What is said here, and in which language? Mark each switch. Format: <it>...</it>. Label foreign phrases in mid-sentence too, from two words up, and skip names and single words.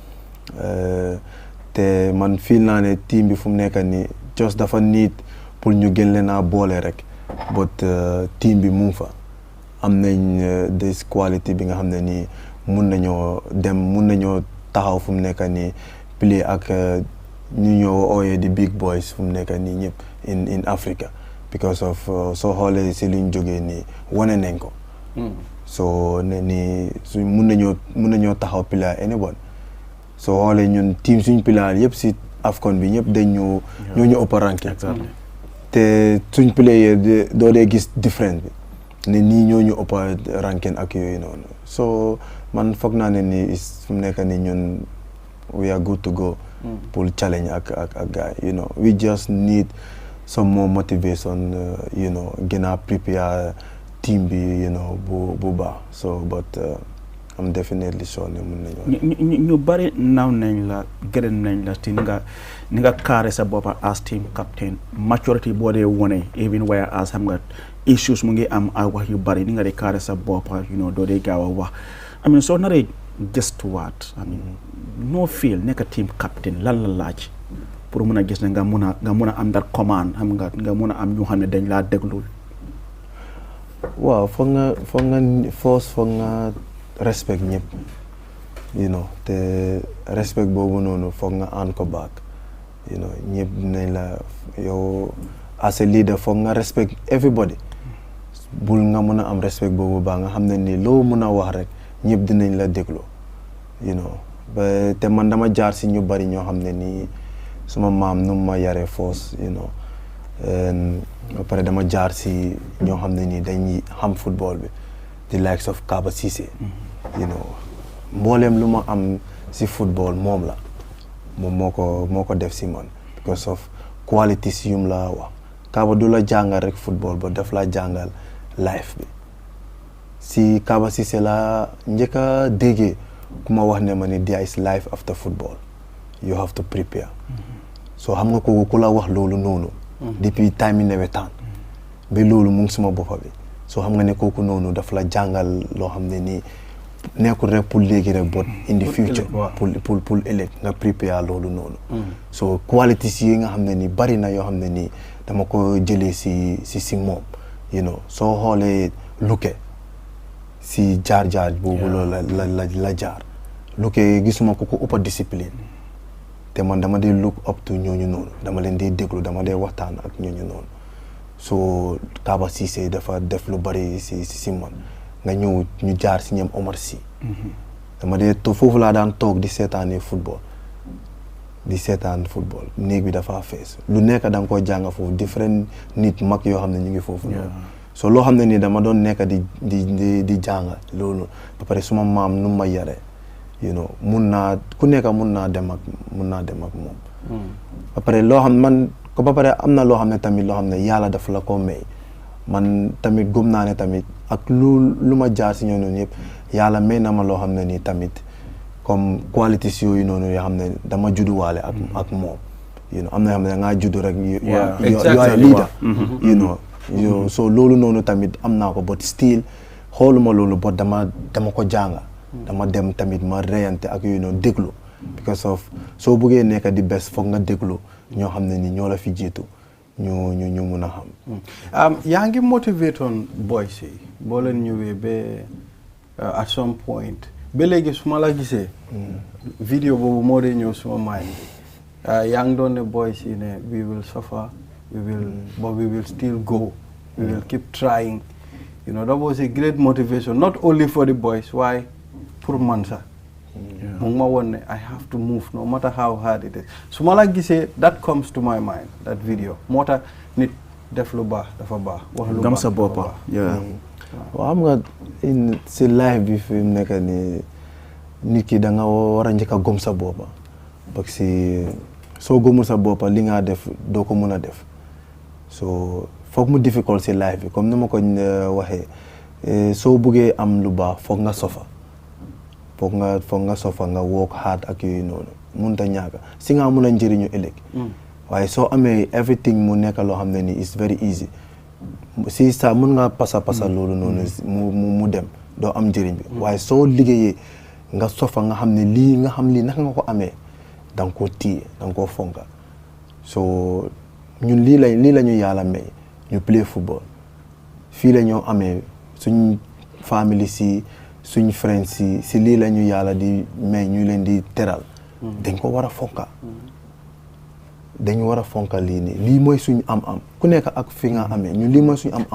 <wo>te man feel naa ne team bi fu mu nekk nii just dafa need pour ñu gën leen a boole rek but team bi mu ngi fa am nañ des quality bi nga xam ne nii mun nañoo taxaw fu mu nekk nii play ak ñu ñoo ooyee di</wo> <en>big boys</en> <wo>fu mu nekk nii ñëpp</wo> <en>in Africa because of</en> <wo>soo xoolee si luñ jógee nii wane nañ ko so ne nii su mun nañoo taxaw</wo> <en>play anyone</en> <wo>soo xoolee ñun team suñ play yëpp si AFCON bi ñëpp dañ ñoo ñu ëpp ranking te suñ player doo dee gis différence bi ne nii ñoo ñu ëpp ranking ak yooyu noonu so man foog naa ne nii fu mu nekk nii ñun</wo> <en>we are good to go</en> <wo>pour challenge ak gars</wo> <en>you know we just need some more motivation you know</en> <wo>gën a prepare team bi</wo> <en>you know</en> <wo>bu baax</wo> <en>so but I'm definitely sure</en> <wo>ne mun nañu ñu bari naw nañ la gërëm nañ la te ni nga carré sa boppa</wo> <en>as team captain maturity</en> <wo>boo dee wone</wo> <en>even where as</en> <wo>xam nga issues mu ngi am ay wax yu bari ni nga dee carré sa boppa</wo> <en>you know</en> <wo>doo dee gaaw a wax</wo> <en>I mean</en> <wo>soo naree gëstuwaat</wo> <en>I mean</en> <wo>noo feel nekk</wo> <en>team captain</en> <wo>lan la laaj pour mun a gis ne nga mun a am</wo> <en>that command</en> <wo>xam nga mun a am ñu xam ne dañ laa déglul waaw foog nga respect ñëpp</wo> <en>you know</en> <wo>te respect boobu noonu foog nga aan ko</wo> <en>back you know</en> <wo>ñëpp nañ la yow</wo> <en>as a leader</en> <wo>foog nga</wo> <en>respect everybody</en> <wo>bul nga mun a am respect boobu baax nga xam ne nii loo mun a wax rek ñëpp dinañ la déglu</wo> <en>you know</en> <wo>ba te man dama jaar si ñu bari ñoo xam ne nii suma maam nu ma yaree</wo> <en>force you know</en> <wo>ba pare dama jaar si ñoo xam ne nii dañuy xam football bi</wo> <en>the likes of Kaba Cissé you know</en> <wo>mbooleem lu ma am si football moom la moom moo ko def si man</wo> <en>because of qualities</en> <wo>yum la wax Kaba du la jàngal rek football ba daf la jàngal life bi si Kaba Cissé la njëkk a déggee ku ma wax ne ma ni</wo> <en>there is life after football you have to prepare so</en> <wo>xam nga kooku ku la wax loolu noonu depuis time yi nawetaan ba loolu mu ngi suma boppa bi so xam nga ne kooku noonu daf la jàngal loo xam ne nii nekkul rek pour léegi rek</wo> <en>but in the future</en> <wo>pour ëllëg nga prepare loolu noonu</wo> <en>so qualities</en> <wo>yi nga xam ne nii bari na yoo xam ne nii dama ko jëlee si moom</wo> <en>you know</en> <wo>soo xoolee Luke si jaar boobu loolu la jaar Luke gisuma ko ëpp discipline te man dama dee</wo> <en>look up to</en> <wo>ñooñu noonu dama leen dee déglu dama dee waxtaan ak ñooñu noonu so Kaba Cissé dafa def lu bari si man nga ñëw ñu jaar si ñoom Omar Sy dama dee foofu laa daan toog di seetaan football néeg bi dafa fees lu nekk da nga koy jàng foofu different nit mag yoo xam ne ñu ngi foofu noonu so loo xam ne nii dama doon nekk di jàng loolu ba pare suma maam nu ma yare</wo> <en>you know</en> <wo>ku nekk mun naa dem ak moom ba pare loo xam man ko ba pare am na loo xam ne tamit loo xam ne yàlla dafa la ko may man tamit gëm naa ne tamit ak lu ma jaar si ñooñu yëpp yàlla may na ma loo xam ne nii tamit comme qualities yooyu noonu yoo xam ne dama judduwaale ak moom</wo> <en>you know</en> <wo>am na yoo xam ne da ngaa juddu rek</wo> <en>you are leader you know so</en> <wo>loolu noonu tamit am naa ko</wo> <en>but still</en> <wo>xooluma loolu but dama ko jànga dama dem tamit ma reyante ak yooyu noonu déglu</wo> <en>because of</en> <wo>soo bëggee nekk di best foog nga déglu ñoo xam ne ni ñoo la fi jiitu ñu mun a xam yaa ngi</wo> <en>motivate on boys</en> <wo>yi boo leen ñëwee ba</wo> <en>at some point</en> <wo>ba léegi su ma la gisee vidéo boobu moo dee ñëw</wo> <en>suma mind</en> <wo>yaa ngi doon ne</wo> <en>boys</en> <wo>yi ne</wo> <en>we will suffer but we will still go we will keep trying you know that was a great motivation not only for the boys why pour</en> <wo>man sax mu ngi ma woon ne</wo> <en>I have to move no matter how hard it is</en> <wo>su ma la gisee</wo> <en>that comes to my mind that video</en> <wo>moo tax nit def lu baax dafa baax wax lu baax gëm sa boppa waaw xam nga si life bi fi mu nekk nii nit ki da nga war a njëkk a gëm sa boppa</wo> <fr>parce que</fr> <wo>soo gëmul sa boppa li nga def doo ko mën a def so foog mu difficult si life bi comme ni ma ko waxee soo buggee am lu baax foog nga sofa foog nga sofa nga</wo> <en>work hard</en> <wo>ak yooyu noonu mënut a ñàkk si nga mun a njëriñu ëllëg waaye soo amee everything mu nekk loo xam ne nii</wo> <en>is very easy</en> <wo>si sa mën nga pasa loolu noonu mu dem doo am njëriñ bi waaye soo liggéeyee nga sofa nga xam ne lii naka nga ko amee da nga koo téye da nga koo fonka so ñun lii la ñu yàlla may ñu</wo> <en>play football</en> <wo>fii la ñoo amee suñ famille suñ friends si lii la ñu yàlla di may ñu leen di teral dañ ko war a fonka dañu war a fonka lii nii lii mooy suñu am-am ku nekk ak fi nga amee ñun lii mooy suñu am-am</wo>